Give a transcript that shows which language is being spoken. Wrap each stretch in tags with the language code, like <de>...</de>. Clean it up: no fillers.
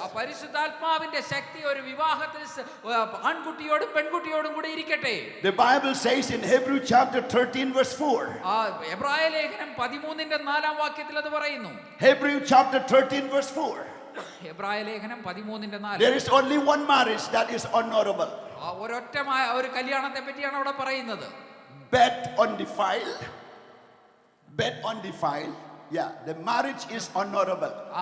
<ml>പരിശുദ്ധാത്മാവിന്റെ ശക്തി ഒരു വിവാഹത്തിൽ ആൺകുട്ടിയോടും പെൺകുട്ടിയോടും കൂടി ഇരിക്കട്ടെ.</ml> <en>The Bible says in Hebrew chapter 13 verse 4.</en> <ml>എബ്രായ ലേഖനം 13:4 അത് പറയുന്നു.</ml> <en>Hebrew chapter 13 verse 4.</en> <ml>എബ്രായ ലേഖനം 13:4.</ml> <en>There is only one marriage that is honorable.</en> <ml>ഒരൊറ്റ ഒരു കല്യാണത്തെ പറ്റിയാണ് അവിടെ പറയുന്നത്.</ml> <en>Bet undefiled. Bet undefiled. Yeah, the marriage is honorable.</en>